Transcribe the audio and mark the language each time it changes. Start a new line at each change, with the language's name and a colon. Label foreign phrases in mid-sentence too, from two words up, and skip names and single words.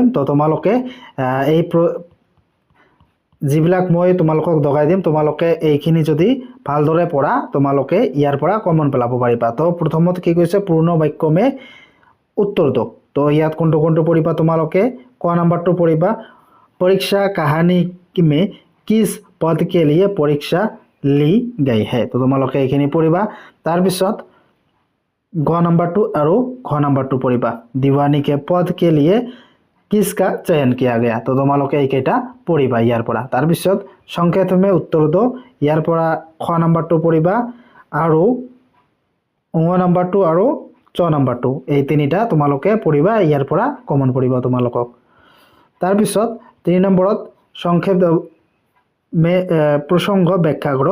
Assamese: তো তোমালোকে এই যিবিলাক মই তোমালোকক দগাই দিম তোমালোকে এইখিনি যদি ভালদৰে পঢ়া তোমালোকে ইয়াৰ পৰা কমন পেলাব পাৰিবা। তো প্ৰথমত কি কৈছে
Hindi: पूर्ण वाक्य में उत्तर दो।
Assamese: তো ইয়াত কোনটো পঢ়িবা তোমালোকে ক নম্বৰটো পঢ়িবা
Hindi: परीक्षा कहानी में किस पद के लिए परीक्षा ली गई है।
Assamese: तो তোমালোকে এইখিনি পঢ়িবা। তাৰপিছত গ নম্বৰটো আৰু ঘ নম্বৰটো পঢ়িবা
Hindi: दीवानी के पद के लिए किसका चयन किया गया।
Assamese: তো তোমালোকে এইকেইটা পঢ়িবা ইয়াৰ পৰা। তাৰপিছত
Hindi: संक्षेप में उत्तर दो।
Assamese: ইয়াৰ পৰা খ নম্বৰটো পঢ়িবা আৰু ঙ নম্বৰটো আৰু চ নম্বৰটো এই তিনিটা তোমালোকে পঢ়িবা। ইয়াৰ পৰা কমন পঢ়িবা তোমালোকক। তাৰপিছত 3 নম্বৰত
Hindi: संक्षेप में प्रसंग व्याख्या करो।